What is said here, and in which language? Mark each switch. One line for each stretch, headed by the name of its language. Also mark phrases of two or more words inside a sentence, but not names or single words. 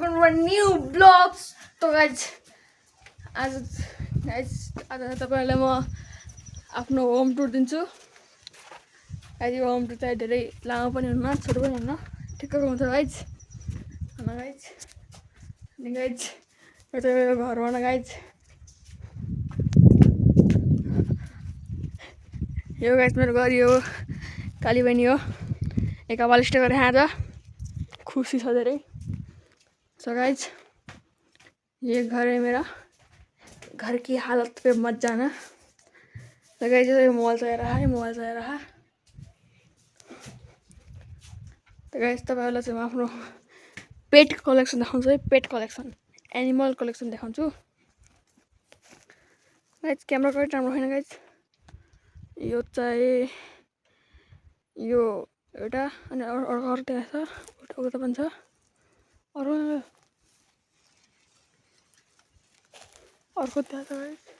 English: our new vlogs. So guys,
Nepali: आज तपाईहरुलाई म आफ्नो
English: home tour
Nepali: दिन्छु। आज यो
English: home tour
Nepali: चाहिँ धेरै लामो पनि हुन्न, छोटो पनि हुन्न, ठिक्कको हुन्छ गाइज। अनि गाइज यो चाहिँ मेरो घर हो गाइज। यो गाइज मेरो घर यो काली बहिनी हो। एक कपाल स्टे गरेर आज खुशी छ धेरै।
English: so guys
Hindi: ये घर है मेरा, घर की हालत पे मत जाना। तो गाइज ये मोबाइल चला रहा है।
Nepali: तो गाइज तपाईहरुलाई चाहिँ म आफ्नो
English: pet collection
Nepali: देखाउँछु है,
English: pet collection, animal collection
Nepali: देखाउँछु। गाइज
English: camera quality
Nepali: राम्रो छैन गाइज। यो चाहिँ यो एउटा अनि अर्को त्यहाँ छ, उता पनि छ, अर्को त्यहाँ छ गाइज।